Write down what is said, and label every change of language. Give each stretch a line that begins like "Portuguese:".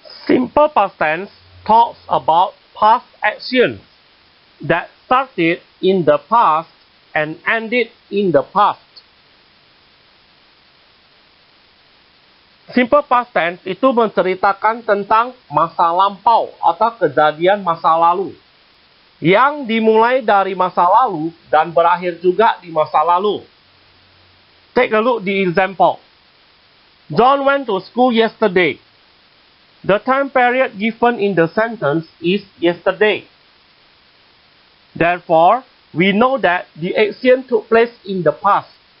English: Simple past tense talks about past actions that started in the past and ended in the past.
Indonesian: Simple past tense itu menceritakan tentang masa lampau atau kejadian masa lalu yang dimulai dari masa lalu dan berakhir juga di masa lalu.
English: Take a look the example. John went to school yesterday. The time period given in the sentence is yesterday. Therefore, we know that the action took place in the past.